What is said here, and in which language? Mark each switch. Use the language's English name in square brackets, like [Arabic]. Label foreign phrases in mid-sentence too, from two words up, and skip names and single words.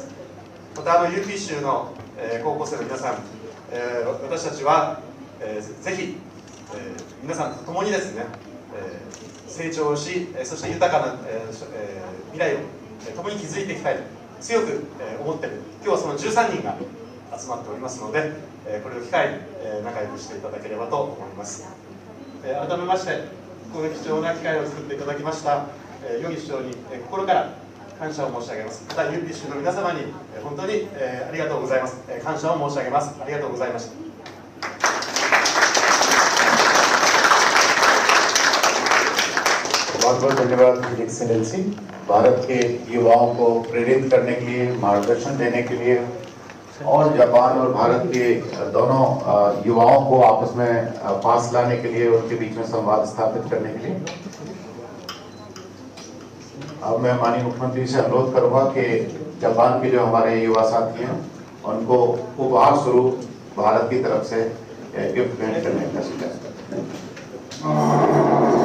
[Japanese] またUP 州の高校生の皆さん、私たちはぜひ皆さんと共にですね成長し、そして豊かな未来を共に築いていきたいと強く思っている、今日はその13人が集まっておりますので、これを機会に仲良くしていただければと思います。改めましてこの貴重な機会を作っていただきました与儀首相に心から感謝を申し上げます。また UP 州の皆様に本当にありがとうございます。感謝を申し上げます。ありがとうございました。 [Hindi] बहुत बहुत धन्यवाद एक्सेलेंसी। भारत के युवाओं को प्रेरित करने के लिए, मार्गदर्शन देने के लिए और जापान और भारत के दोनों युवाओं को आपस में पास लाने के लिए, उनके बीच में संवाद स्थापित करने के लिए अब मैं माननीय मुख्यमंत्री से अनुरोध करूंगा कि जापान के जो हमारे युवा साथी हैं उनको उपहार स्वरूप भारत की तरफ से गिफ्ट भेंट करने का सुझाव करते हैं।